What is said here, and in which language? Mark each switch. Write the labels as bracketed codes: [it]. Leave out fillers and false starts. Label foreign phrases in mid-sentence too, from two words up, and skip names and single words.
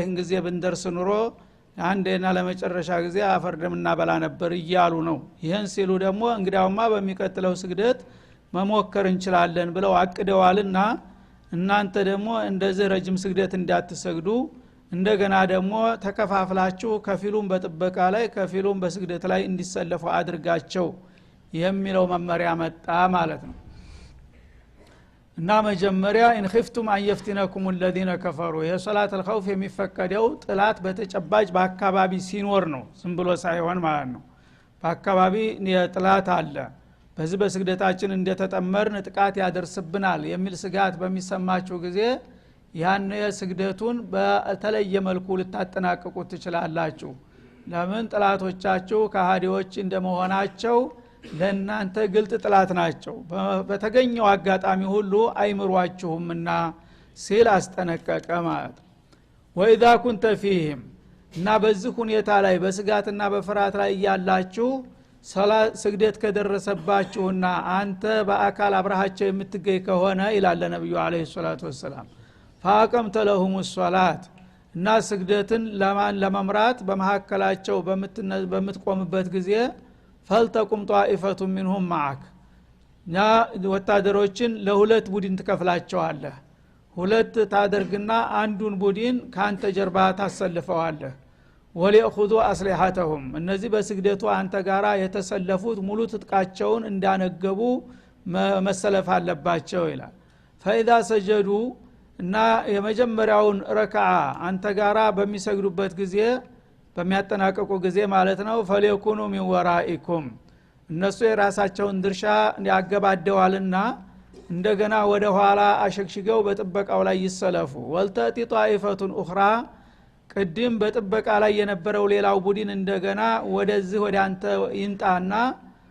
[am] እንግዜ ብንደርስ ኑሮ አንዴና ለመጨረሻ ጊዜ አፈርደምና በላ ነበር እያሉ ነው ይሄን ሲሉ ደግሞ እንግዲያውማ በሚቀጥለው ስግደት መሞከር እንችላለን ብለው አቅደዋልና እናንተ ደግሞ እንደዚህ ረጅም ስግደት እንዳትሰግዱ እንደገና ደግሞ ተከፋፍላችሁ ከፊሉን በጥበቃ ላይ ከፊሉን በስግደት ላይ እንዲሰለፉ አድርጋቸው የሚለው መመሪያ መጣ ማለት ነው እና መጀመሪያ [ar] ان خفتم ان يفتنكم الذين كفروا [am] የሶላት الخوف የሚፈቀደው ጥላት በተጨባጭ በአካባቢ ሲኖር ነው ዝም ብሎ ሳይሆን ማለት ነው በአካባቢ የጥላት አለ በዚህ በስግደታችን እንደተጠመርን ጥቃት ያደርስብናል የሚል ስጋት በሚሰማችሁ ጊዜ ያን ስግደቱን በተለየ መልኩ ልታጠናቅቁት ትችላላችሁ ለምን ጥላቶቻችሁ ከሃዲዎች እንደመሆናቸው ለእናንተ ግልጥ ጥላት ናቸው በተገኘው አጋጣሚ ሁሉ አይምሯችሁምና ሲል አስጠነቀቀ ማለት [ar] وإذا كنت فيهم [am] እና በዚህ ሁኔታ ላይ በስጋትና በፍርሃት ላይ ያላችሁ ሶላት ስግደት ከደረሰባችሁና አንተ በአካል አብራሃቸው የምትገኝ ከሆነ ይላል ነብዩ [ar] عليه الصلاة وسلم فاقمت لهم الصلاه [am] እና ስግደትን ለመምራት በመሐከላቸው በምትቆምበት ጊዜ [ar] فلتقم طائفه منهم [am] معك ና ወታደሮችን ለሁለት ቡድን ትከፍላቸዋለህ ሁለት ታደርግና አንዱን ቡድን ካንተ ጀርባ ታሰልፈዋለህ [ar] وليأخذوا أسلحتهم [am] እነዚህ በስግደቱ አንተ ጋራ የተሰለፉት ሙሉ ትጥቃቸውን እንዳነገቡ መሰለፍ አለባቸው ይላል [ar] فإذا سجدوا [am] እና የመጀመሪያውን ረካዓ አንተ ጋራ በሚሰግዱበት ጊዜ በሚያጠናቀቁ ጊዜ ማለት ነው [ar] فليكونوا من ورائكم [am] እነሱ የራሳቸውን ድርሻ ያገባደዋልና እንደገና ወደ ኋላ አሸክሽገው በጥበቃው ላይ ይሰለፉ [ar] ولتأت طائفة أخرى [am] ቅድም በጥበቃ ላይ የነበረው ሌላው ቡድን እንደገና ወደዚህ ወደ አንተ ይንጣና